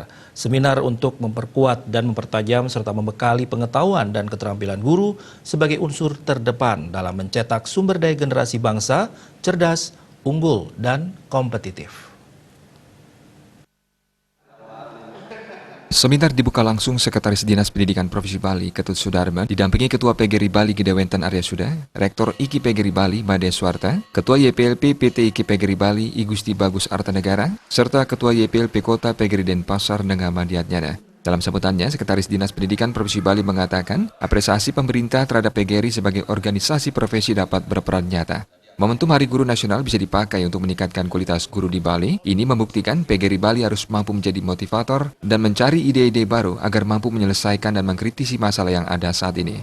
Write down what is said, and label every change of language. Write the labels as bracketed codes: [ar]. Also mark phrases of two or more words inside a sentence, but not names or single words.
[id] Seminar untuk memperkuat dan mempertajam serta membekali pengetahuan dan keterampilan guru sebagai unsur terdepan dalam mencetak sumber daya generasi bangsa, cerdas, unggul, dan kompetitif. Seminar dibuka langsung Sekretaris Dinas Pendidikan Provinsi Bali, Ketut Sudarma, didampingi Ketua PGRI Bali Gedewentan Arya Suda, Rektor IKI PGRI Bali Made Swarta, Ketua YPLP PT IKI PGRI Bali I Gusti Bagus Artanegara, serta Ketua YPLP Kota PGRI Denpasar Nengama Diatnyana. Dalam sambutannya, Sekretaris Dinas Pendidikan Provinsi Bali mengatakan, apresiasi pemerintah terhadap PGRI sebagai organisasi profesi dapat berperan nyata. Momentum Hari Guru Nasional bisa dipakai untuk meningkatkan kualitas guru di Bali. Ini membuktikan PGRI Bali harus mampu menjadi motivator dan mencari ide-ide baru agar mampu menyelesaikan dan mengkritisi masalah yang ada saat ini.